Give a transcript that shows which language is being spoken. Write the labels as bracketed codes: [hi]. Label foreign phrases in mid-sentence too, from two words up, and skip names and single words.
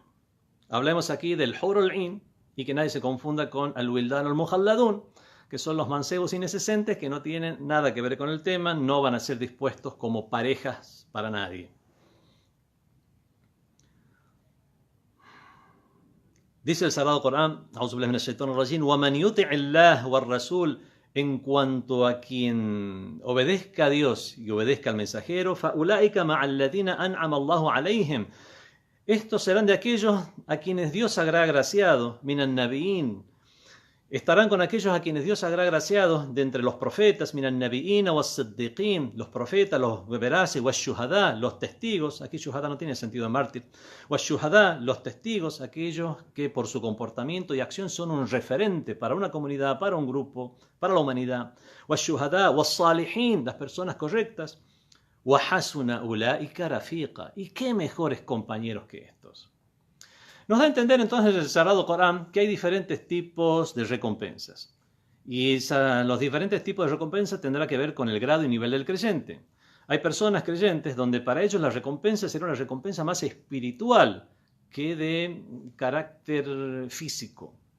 [es] Hablemos aquí del [ar] حور العين, [es] y que nadie se confunda con al-Wildan o al-Mujalladun, que son los mancebos inexcesentes que no tienen nada que ver con el tema, no van a ser dispuestos como parejas para nadie. Dice el Sagrado Corán, [ar] وَمَنْ يُطِعِ اللَّهَ وَالرَّسُولَ, [es] en cuanto a quien obedezca a Dios y obedezca al mensajero, [ar] فَأُولَٰئِكَ مَعَ الَّذِينَ أَنْعَمَ اللَّهُ عَلَيْهِمْ, [es] estos serán de aquellos a quienes Dios habrá agraciado, [ar] مِنَ النَّبِيِّينَ, [es] estarán con aquellos a quienes Dios habrá agraciado de entre los profetas, [ar] مِنَ النَّبِيِّينَ وَالصِّدِّقِينَ, [es] los profetas, los veraces, وَالشُّهَدَاء, los testigos, aquí shuhadá no tiene sentido de mártir, وَالشُّهَدَاء, los testigos, aquellos que por su comportamiento y acción son un referente para una comunidad, para un grupo, para la humanidad, [ar] وَالشُّهَدَاء وَالصَّالِحِينَ, [es] las personas correctas, [ar] وَحَسُنَ أُولَٰئِكَ رَفِيقًا, [es] y qué mejores compañeros que estos. Nos da a entender entonces el Sagrado Corán que hay diferentes tipos de recompensas. Y los diferentes tipos de recompensas tendrá que ver con el grado y nivel del creyente. Hay personas creyentes donde para ellos la recompensa será una recompensa más espiritual que de carácter físico.